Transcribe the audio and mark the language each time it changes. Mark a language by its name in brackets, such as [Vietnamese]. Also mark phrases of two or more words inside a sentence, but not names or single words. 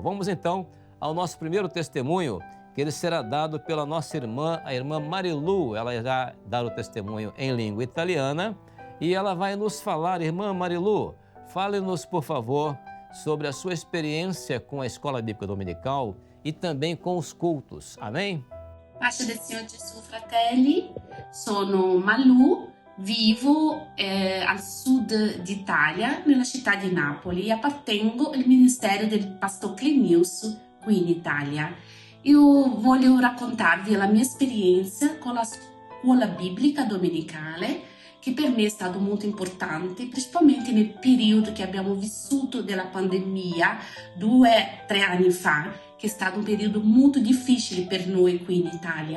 [Portuguese] Vamos então ao nosso primeiro testemunho, que ele será dado pela nossa irmã, a irmã Marilu. Ela irá dar o testemunho em língua italiana e ela vai nos falar. Irmã Marilu, fale-nos, por favor, sobre a sua experiência com a Escola Bíblica Dominical e também com os cultos. Amém? [Italian] Pace del Signore Gesù, fratelli. Sono Malu, vivo al sud d'Italia, nella città di Napoli, e appartengo al ministero del pastor Clenius qui in Italia. Io voglio raccontarvi la mia esperienza con la scuola biblica domenicale, che per me è stato molto importante, principalmente nel periodo che abbiamo vissuto della pandemia 2-3 anni fa, che è stato un periodo molto difficile per noi qui in Italia.